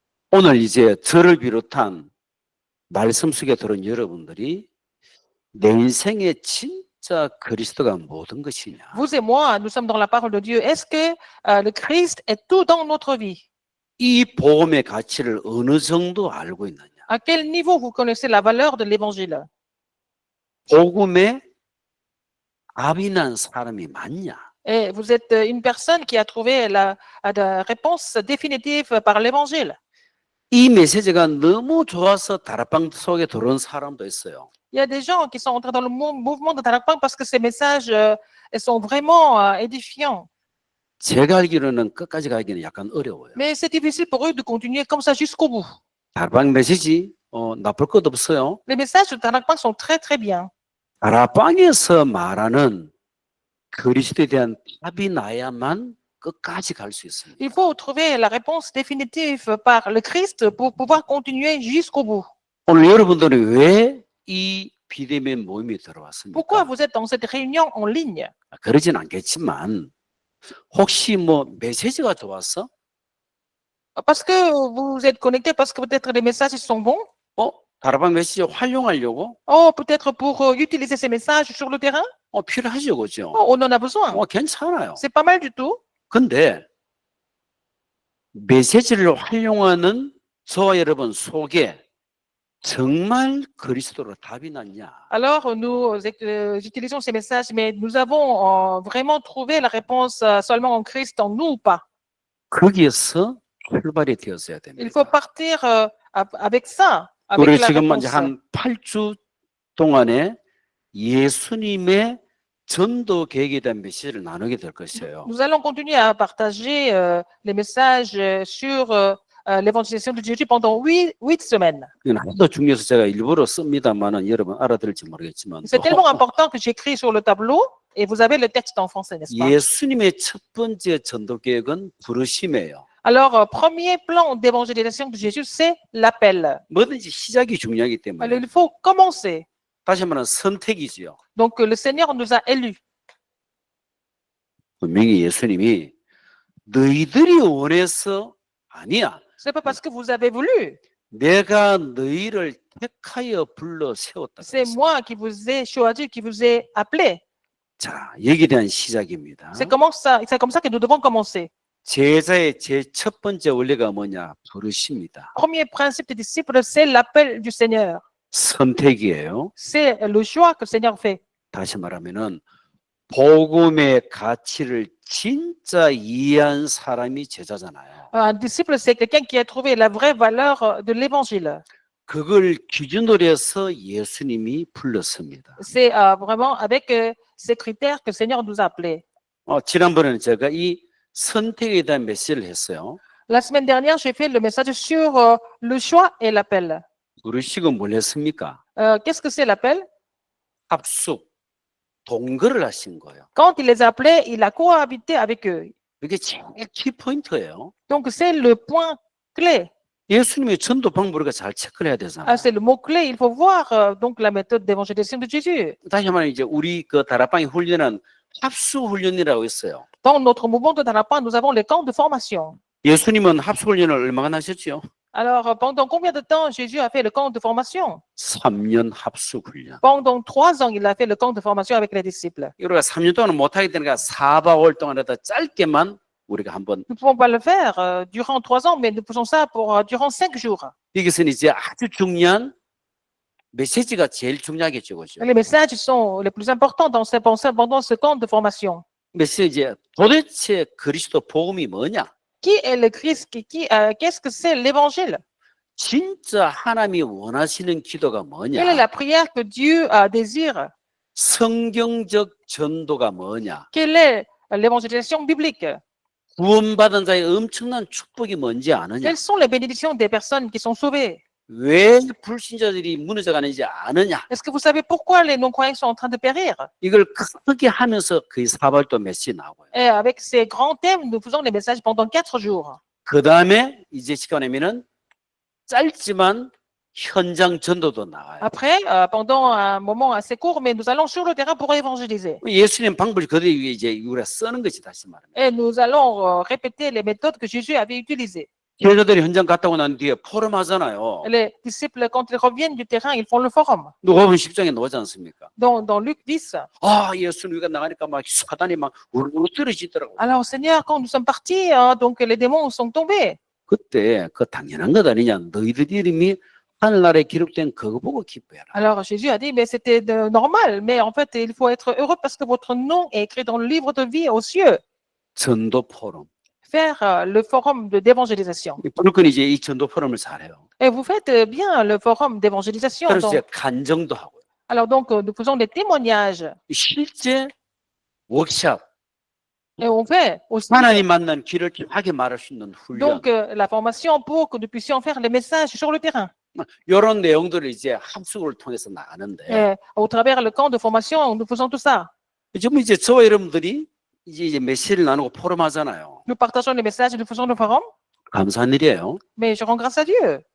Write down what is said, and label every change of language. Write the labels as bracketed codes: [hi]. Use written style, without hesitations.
[ko] 오늘 이제 저를 비롯한 말씀 속에 들은 여러분들이 내 인생에 진짜 그리스도가 모든 것이냐? [fr] Vous et moi, nous sommes dans la parole de Dieu. Est-ce que le Christ est tout dans notre vie? [ko] 이 복음의 가치를 어느 정도 알고 있느냐? [fr] À quel niveau vous connaissez la valeur de l'évangile? [ko] 복음에 답이 난 사람이 맞냐? [fr] Et vous êtes une personne qui a trouvé la réponse définitive par l'évangile. [ko] 이 메시지가 너무 좋아서 다락방 속에 들어온 사람도 있어요. [fr] Il y a des gens qui sont entrés dans le mouvement de Tarakpang parce que ces messages elles sont vraiment édifiants. [ko] 제가 알기로는 끝까지 가기는 약간 어려워요. [fr] Mais c'est difficile pour eux de continuer comme ça jusqu'au bout. [ko] 다락방 메시지 나쁠 것도 없어요. [fr] Les messages de Tarakpang sont très très bien. [ko] 다락방에서 말하는 그리스도에 대한 답이 나야만 끝까지 갈 수 있습니다. [fr] Il faut trouver la réponse définitive par le Christ pour pouvoir continuer jusqu'au bout. [ko] 오늘 여러분들은 왜 이 비대면 모임에 들어왔습니까? [fr] Pourquoi vous êtes dans cette réunion en ligne? [ko] 그러진 않겠지만 혹시 뭐 메시지가 좋았어? [fr] Parce que vous êtes connecté, parce que peut-être les messages sont bons. [ko] 다락방 메시지 활용하려고? [fr] Oh, peut-être pour utiliser ces messages sur le terrain. [ko] 필요하죠, 그죠? [fr] Oh, on en a besoin. [ko] 괜찮아요. [fr] C'est pas mal du tout. [ko] 근데 메시지를 활용하는 저와 여러분 속에 정말 그리스도로 답이 났냐? [fr] Alors, nous utilisons ces messages, mais nous avons vraiment trouvé la réponse seulement en Christ, en nous ou pas. [ko] 거기에서 출발이 되었어야 됩니다. [fr] Il faut partir avec ça, avec [ko] 우리 [fr] la [ko] 지금 [fr] réponse. [ko] 이제 한 8주 동안에 예수님의 전도 계획에 대한 메시지를 나누게 될 것이에요. [fr] Nous allons continuer à partager les messages sur l'évangélisation de Jésus pendant 8 semaines. [ko] 이건 하도 중요해서 제가 일부러 씁니다만은 여러분 알아들을지 모르겠지만 [fr] C'est tellement important que j'écris sur le tableau et vous avez le texte en français, n'est-ce pas? [ko] 예수님의 첫 번째 전도 계획은 부르심이에요. [fr] Alors, premier plan d'évangélisation de Jésus, c'est l'appel. [ko] 뭐든지 시작이 중요하기 [fr] Alors, [ko] 때문에 [fr] il faut commencer. [ko] 다시 말하면 선택이지요. [fr] Donc, le Seigneur nous a élus. [ko] 분명히 예수님이 너희들이 원해서 아니야. [fr] Ce n'est pas parce que vous avez voulu. [ko] 내가 너희를 택하여 불러 세웠다. [fr] C'est moi qui vous ai choisi, qui vous ai appelé. [ko] 자, 여기에 대한 시작입니다. [fr] C'est comme ça que nous devons commencer. [ko] 제자의 제 첫 번째 원리가 뭐냐? 부르십니다. [fr] Premier principe des disciples, c'est l'appel du Seigneur. [ko] 선택이에요. [fr] C'est le choix que le Seigneur fait. [ko] 다시 말하면은 복음의 가치를 진짜 이해한 사람이 제자잖아요. [fr] Un disciple, c'est quelqu'un qui a trouvé la vraie valeur de l'évangile. [ko] 그걸 기준으로 해서 예수님이 불렀습니다. [fr] C'est vraiment avec ces critères que le Seigneur nous a appelés. [ko] 지난번에는 제가 이 선택에 대한 메시지를 했어요. [fr] La semaine dernière, j'ai fait le message sur le choix et l'appel. [ko] 부르시고 뭘 했습니까? [fr] Qu'est-ce que c'est l'appel? [ko] 합숙, 동거를 하신 거예요. [fr] Quand il les a appelés, il a cohabité avec eux. [ko] 이게 제일 키포인트예요. [fr] Donc, c'est le point clé. [ko] 예수님의 전도 방법을 우리가 잘 체크를 해야 되잖아요. [fr] C'est le mot-clé. Il faut voir donc la méthode d'évangélisation de Jésus. [ko] 다시 말하면 이제 우리 그 다락방의 훈련은 합숙 훈련이라고 있어요. [fr] Dans notre mouvement de Darapin, nous avons les camps de formation. [ko] 예수님은 합숙 훈련을 얼마나 하셨죠? [fr] Alors, pendant combien de temps Jésus a fait le camp de formation? [ko] 3년 합숙 훈련. [fr] Pendant 3 ans, il a fait le camp de formation avec les disciples. [ko] 우리가 3년 동안 못하게 되니까 4박 5일 동안에다 짧게만 우리가 한번 [fr] Nous ne pouvons pas le faire durant 3 ans, mais nous faisons ça pour durant 5 jours. [ko] 여기서는 이제 아주 중요한 메시지가 제일 중요하겠죠, 그죠? [fr] Les messages sont les plus importants pendant ce camp de formation. [ko] 메시지 도대체 그리스도 복음이 뭐냐? [fr] Qui est le Christ? Qu'est-ce que c'est l'évangile? [ko] 진짜 하나님이 원하시는 기도가 [fr] Quelle est la prière que Dieu désire? [ko] 성경적 전도가 뭐냐? [fr] Quelle est l'évangélisation biblique? [ko] 구원받은 자의 엄청난 축복이 뭔지 아느냐? [fr] Quelles sont les bénédictions des personnes qui sont sauvées? [ko] 왜 불신자들이 무너져 가는지 아느냐? [fr] Est-ce que vous savez pourquoi les non-croyants sont en train de périr? [ko] 이걸 크게 하면서 거의 사발도 메시지 나오고요. [fr] Et avec ces grands thèmes, nous faisons les messages pendant 4 jours. [ko] 그 다음에 이제 시간 내면은 짧지만 현장 전도도 나와요. [fr] Après, pendant un moment assez court, mais nous allons sur le terrain pour évangéliser. [ko] 예수님 방법을 그대로 이제 우리가 쓰는 것이 다시 말하면. [fr] Et nous allons répéter les méthodes que Jésus avait utilisées. [ko] 제자들이 현장 갔다 오고 난 뒤에 포럼하잖아요. [fr] Les disciples, quand ils reviennent du terrain, ils font le forum. [ko] 누가복음 10장에 나오지 않습니까? [fr] Dans Luc 10, [ko] 아, 예수님 우리가 나가니까 막 사단이 막 우르르 떨어지더라고. [fr] alors Seigneur, quand nous sommes partis, donc les démons sont tombés. [ko] 그때 그 당연한 것 아니냐. 너희들 이름이 하늘나라에 기록된 그거 보고 기뻐해라. [fr] Alors Jésus a dit, mais c'était normal, mais en fait, il faut être heureux parce que votre nom est écrit dans le livre de vie aux cieux. [ko] 전도 포럼. [fr] Faire le forum d'évangélisation. [ko] 불끈 이제 이 전도 포럼을 잘해요. [fr] Et vous faites bien le forum d'évangélisation. [ko] 그래서 [fr] Donc, [ko] 이제 간정도 하고요. [fr] alors donc, nous faisons des témoignages [ko] 실제 워크샵, [fr] et on fait aussi [ko] 하나님 만난 길을 하게 말할 수 있는 훈련. [fr] donc la formation pour que nous puissions faire les messages sur le terrain. [ko] 이런 내용들을 이제 합숙을 통해서 나가는데 [fr] Et au travers le camp de formation, nous faisons tout ça. [ko] 지금 이제 저와 여러분들이 이제 메시지를 나누고 포럼하잖아요. [fr] Nous partageons les messages, nous faisons le forum, [ko] 감사한 일이에요. [fr] mais je rends grâce à Dieu.